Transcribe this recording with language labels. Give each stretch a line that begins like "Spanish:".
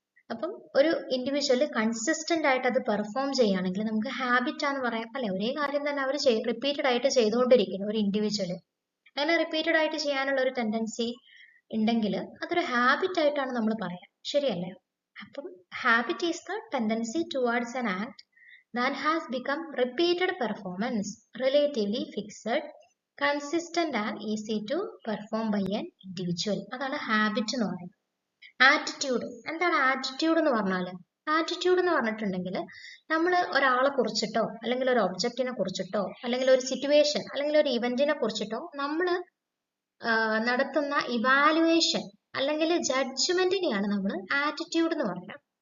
Malayalam: അപ്പം ഒരു individual consistent ആയിട്ട് അത് പെർഫോം ചെയ്യുകയാണെങ്കിൽ നമുക്ക് ഹാബിറ്റ് ആണെന്ന് പറയാം അല്ലെ. ഒരേ കാര്യം തന്നെ അവർ റിപ്പീറ്റഡ് ആയിട്ട് ചെയ്തുകൊണ്ടിരിക്കുന്നു ഒരു ഇൻഡിവിജ്വൽ. അങ്ങനെ റിപ്പീറ്റഡ് ആയിട്ട് ചെയ്യാനുള്ള ഒരു ടെൻഡൻസി ഉണ്ടെങ്കിൽ അതൊരു ഹാബിറ്റ് ആയിട്ടാണ് നമ്മൾ പറയാം, ശരിയല്ലേ?
English: അപ്പം habit is the tendency towards an act that has become repeated performance, relatively fixed, consistent and easy to perform by an individual.
Malayalam: അതാണ് ഹാബിറ്റ് എന്ന് പറയുന്നത്. ആറ്റിറ്റ്യൂഡ്. എന്താണ് ആറ്റിറ്റ്യൂഡ് എന്ന് പറഞ്ഞാൽ? ആറ്റിറ്റ്യൂഡ് എന്ന് പറഞ്ഞിട്ടുണ്ടെങ്കിൽ നമ്മൾ ഒരാളെ കുറിച്ചിട്ടോ അല്ലെങ്കിൽ ഒരു ഒബ്ജക്റ്റിനെ കുറിച്ചിട്ടോ അല്ലെങ്കിൽ ഒരു സിറ്റുവേഷൻ അല്ലെങ്കിൽ ഒരു ഇവന്റിനെ കുറിച്ചിട്ടോ നമ്മൾ നടത്തുന്ന ഇവാലുവേഷൻ അല്ലെങ്കിൽ ജഡ്ജ്മെന്റിനെയാണ് നമ്മൾ ആറ്റിറ്റ്യൂഡ് എന്ന് പറയുന്നത്.